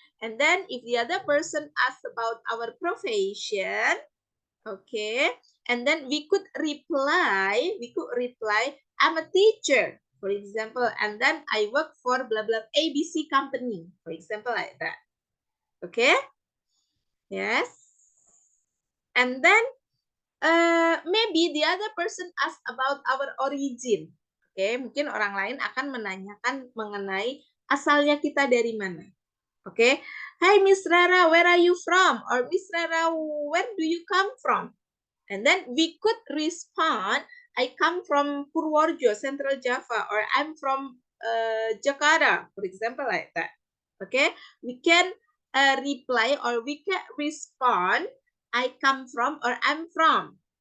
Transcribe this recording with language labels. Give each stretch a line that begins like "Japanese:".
English: And then if the other person asks about our profession, okay, and then we could reply, I'm a teacher, for example, and then I work for blah blah ABC company, for example, like that. Okay? Yes. And then maybe the other person asks about our origin.
Indonesian: Oke, mungkin orang lain akan menanyakan mengenai asalnya kita dari mana. Oke.
English: Hi Miss Rara, where are you from? Or Miss Rara, where do you come from? And then we could respond, I come from Purworejo, Central Java, or I'm from Jakarta, for example, like that. Okay, we can reply or we can respond, I come from or I'm from.